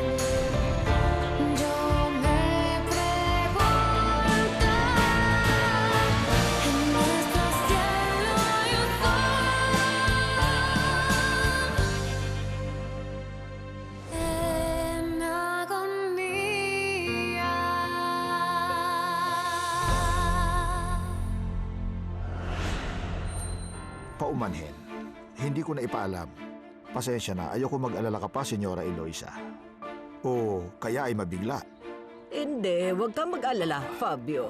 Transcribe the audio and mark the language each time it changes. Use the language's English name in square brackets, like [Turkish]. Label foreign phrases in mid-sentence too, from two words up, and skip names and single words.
[Spanish] Yo me pregunto, en nuestro cielo hay un en agonía. [Filipino] Paumanhin. Hindi ko na ipaalam. Pasensya na, ayoko mag-alala ka pa, Senyora Eloisa. O kaya ay mabigla. Hindi, huwag kang mag-alala, Fabio.